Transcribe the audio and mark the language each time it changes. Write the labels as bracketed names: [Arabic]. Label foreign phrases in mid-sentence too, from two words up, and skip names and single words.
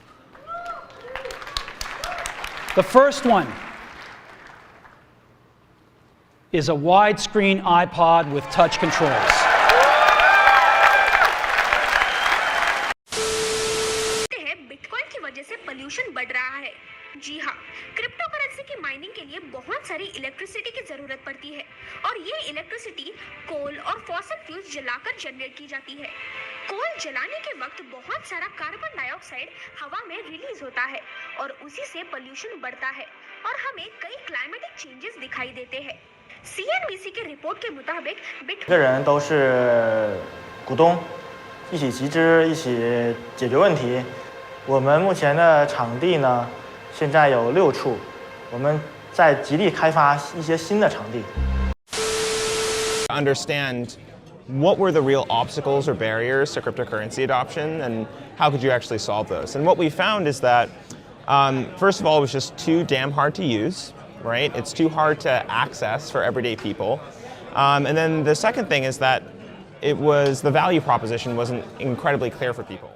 [English] The first one is a widescreen iPod with touch controls. [Hindi] बिटकॉइन की वजह से पोल्यूशन बढ़ रहा है। जी हाँ, [English] crypto currency [Hindi] की माइनिंग के लिए बहुत सारी इलेक्ट्रिसिटी की जरूरत पड़ती है और ये इलेक्ट्रिसिटी कोल और [English] fossil fuels [Hindi] जलाकर जनरेट की जाती है। कोल जलाने के वक्त बहुत सारा [English] carbon dioxide [Hindi] हवा में रिलीज होता है और उसी से पोल्यूशन बढ़ता है और हमें कई [English] climatic changes [Hindi] दिखाई देते हैं। CNBC की रिपोर्ट के मुताबिक बिटकॉइन [Chinese] 人都是股东，一起集资，一起解决问题。我们目前的场地呢，现在有6处，我们在极力开发一些新的场地。 [English] Understand what were the real obstacles or barriers to cryptocurrency adoption and how could you actually solve those? And what we found is that, first of all, it was just too damn hard to use, right? It's too hard to access for everyday people. And then the second thing is that the value proposition wasn't incredibly clear for people.